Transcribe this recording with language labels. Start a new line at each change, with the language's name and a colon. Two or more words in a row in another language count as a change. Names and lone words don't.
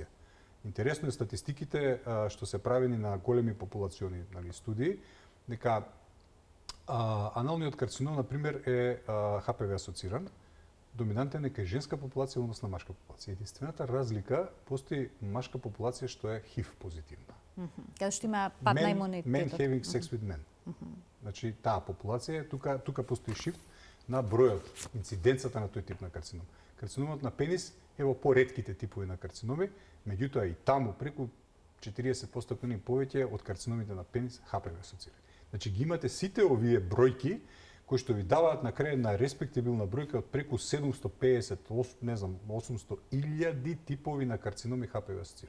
Macedonian: Интересно е статистиките што се правени на големи популациони, нали, студии, дека аналниот карцином на пример е ХПВ асоциран, доминантен е кај женска популација односно на машка популација. Единствената разлика постои машка популација што е ХИВ позитивна. Каде што има пад на имунитетот.
English: Men having sex with men.
Macedonian: Значи таа популација тука постои шифт на бројот, инциденцата на тој тип на карцином. Карциномот на пенис е во поредките типови на карциноми, меѓутоа и таму преку 40% и повеќе од карциномите на пенис ХПВ асоцирани. Значи ги имате сите овие бројки кои што ви даваат на крај на респектибилна бројка од преку 750, не знам, 800.000 типови на карциноми ХПВ асоцирани.